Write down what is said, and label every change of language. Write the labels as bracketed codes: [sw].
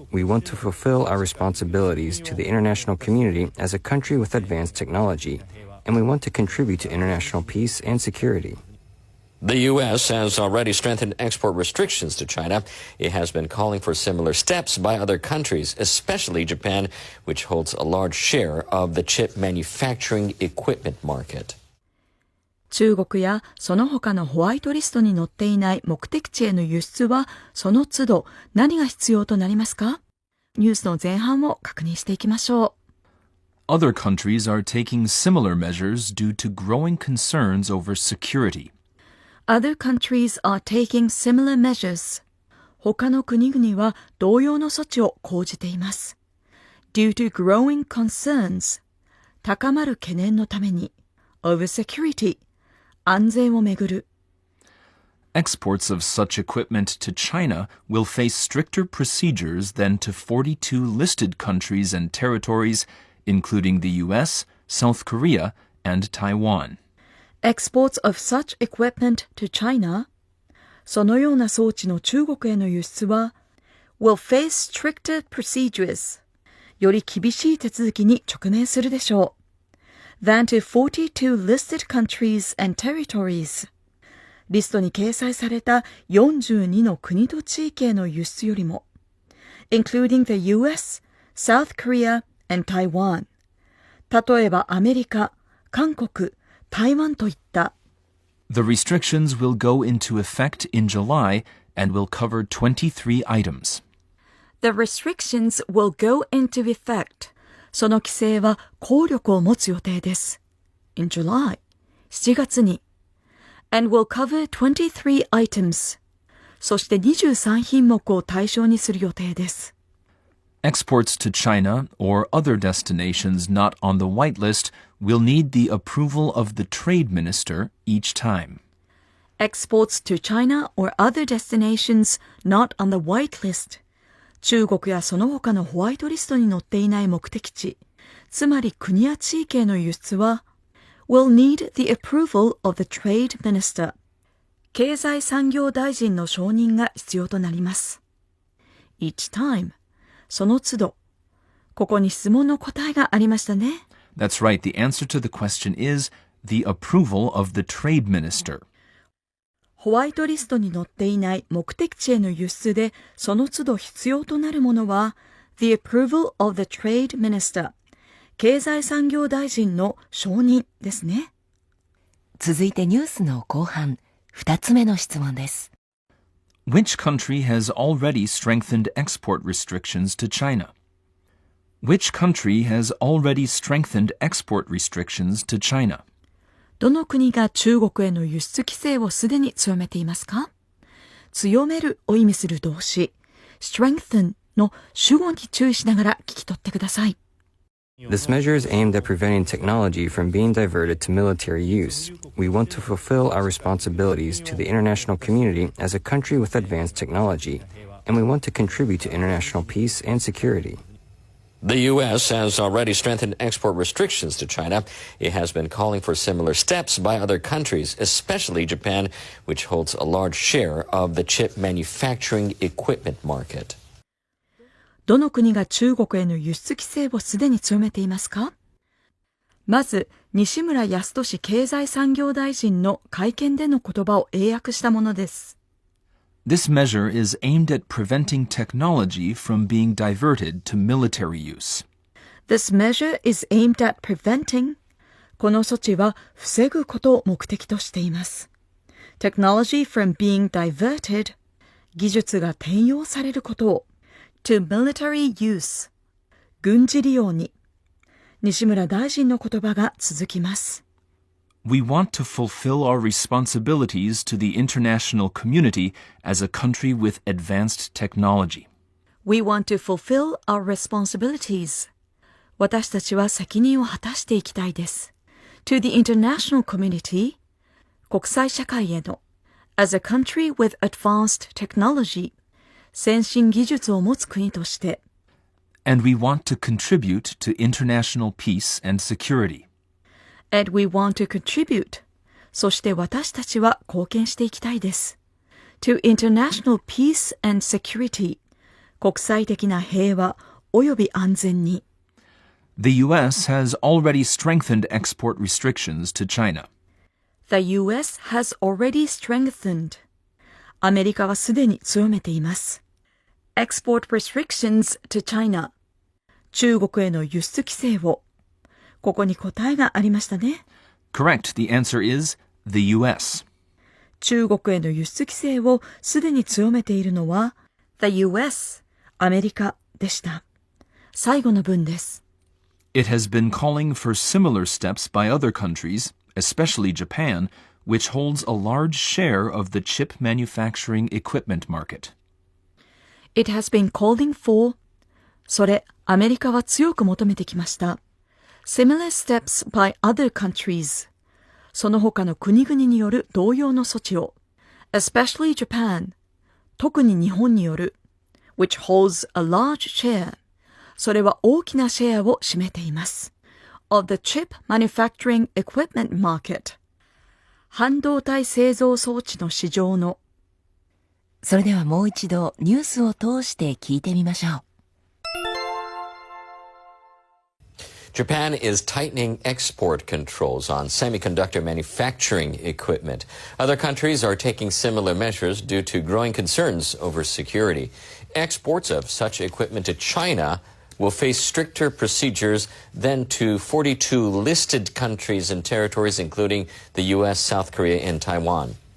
[en] We want to fulfill our responsibilities to the international community as a country with advanced technology, and we want to contribute to international peace and security. The U.S. has already strengthened export restrictions to China. It has been calling for similar steps by other countries, especially Japan, which holds a large share of the chip manufacturing equipment market. [ja] 中国やその他のホワイトリストに載っていない目的地への輸出は、その都度何が必要となりますか？ニュースの前半を確認していきましょう。 [en] Other countries are taking similar measures due to growing concerns over security.Other countries are taking similar measures. [ja] 他の国々は同様の措置を講じています。 [en] Due to growing concerns. [ja] 高まる懸念のために。 [en] Over security. [ja] 安全をめぐる。 [en] Exports of such equipment to China will face stricter procedures than to 42 listed countries and territories, including the U.S., South Korea, and Taiwan.Exports of such equipment to China, [ja] そのような装置の中国への輸出は [en] will face stricter procedures [ja] より厳しい手続きに直面するでしょ [en] う than to 42 listed countries and territories [ja] リストに掲載された42の国と地域への輸出よりも [en] including the US, South Korea, and Taiwan [ja] 例えばアメリカ、韓国台湾といった。 [en] The restrictions will go into effect in July and will cover 23 items. The restrictions will go into effect. [ja] その規制は効力を持つ予定です。 [en] In July, [ja] 7月に。 [en] And will cover 23 items. [ja] そして23品目を対象にする予定です。 [en] Exports to China or other destinations not on the white list will need the approval of the trade minister each time. Exports to China or other destinations not on the white list. [ja] 中国やその他のホワイトリストに載っていない目的地、つまり国や地域への輸出は [en] will need the approval of the trade minister. [ja] 経済産業大臣の承認が必要となります。 [en] Each time. [ja] その都度、ここに質問の答えがありましたね。 [en] That's right. The answer to the question is the approval of the trade minister. [ja] ホワイトリストに載っていない目的地への輸出でその都度必要となるものは [en] The approval of the trade minister [ja] 経済産業大臣の承認ですね。続いてニュースの後半、2つ目の質問です。 [en] Which country has already strengthened export restrictions to China? Which country has already strengthened export restrictions to China? [ja] どの国が中国への輸出規制をすでに強めていますか？強めるを意味する動詞、strengthen の主語に注意しながら聞き取ってください。 [en] This measure is aimed at preventing technology from being diverted to military use. We want to fulfill our responsibilities to the international community as a country with advanced technology, and we want to contribute to international peace and security. The U.S. has already strengthened export restrictions to China. It has been calling for similar steps by other countries, especially Japan, which holds a large share of the chip manufacturing equipment market. [ja] どの国が中国への輸出規制をすでに強めていますか？まず、西村康稔経済産業大臣の会見での言葉を英訳したものです。 [en] This measure is aimed at preventing technology from being diverted to military use. This measure is aimed at preventing [ja] この措置は防ぐことを目的としています。 [en] Technology from being diverted [ja] 技術が転用されることを [en] to military use [ja] 軍事利用に西村大臣の言葉が続きます。 [en] We want to fulfill our responsibilities to the international community as a country with advanced technology. We want to fulfill our responsibilities [ja] 私たちは責任を果たしていきたいです。 [en] To the international community [ja] 国際社会への [en] as a country with advanced technology [ja] 先進技術を持つ国として [en] And we want to contribute to international peace and security. And we want to contribute [ja] そして私たちは貢献していきたいです。 [en] To international peace and security [ja] 国際的な平和および安全に [en] The U.S. has already strengthened export restrictions to China. The U.S. has already strengthened [ja] アメリカはすでに強めています。 [en] Export restrictions to China [ja] 中国への輸出規制をここに答えがありましたね。 [en] Correct. The answer is the U.S. [ja] 中国への輸出規制をすでに強めているのは [en] The U.S. [ja] アメリカでした。最後の文です。 [en] It has been calling for similar steps by other countries, especially Japan, which holds a large share of the chip manufacturing equipment market. It has been calling for [ja] それ、アメリカは強く求めてきました。 [en] Similar steps by other countries [ja] その他の国々による同様の措置を [en] especially Japan [ja] 特に日本による [en] which holds a large share [ja] それは大きなシェアを占めています [en] of the chip manufacturing equipment market [ja] 半導体製造装置の市場のそれではもう一度ニュースを通して聞いてみましょう。 [en] Japan is tightening export controls on semiconductor manufacturing equipment. Other countries are taking similar measures due to growing concerns over security. Exports of such equipment to China will face stricter procedures than to 42 listed countries and territories, including the U.S., South Korea, and Taiwan.